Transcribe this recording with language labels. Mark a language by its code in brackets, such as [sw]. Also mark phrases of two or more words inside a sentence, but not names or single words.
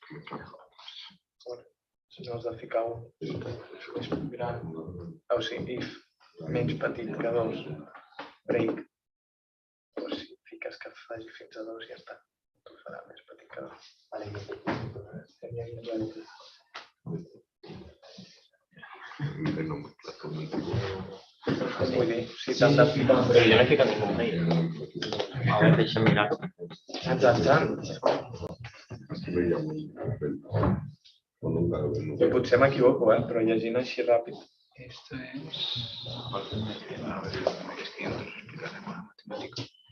[ca] Si no has de ficar un més gran, o sigui, if menys petit que 2, break, o si fiques que faci fins a 2 ja està, t'ho farà més petit que 2. Vull dir, si t'han de ficar... Però jo no he ficat ningú mail. A veure, deixa'm mirar. Jo potser m'equivoco, però llegint així ràpid. [es] Esto es... A ver, es que nosotros explicaremos la matemática.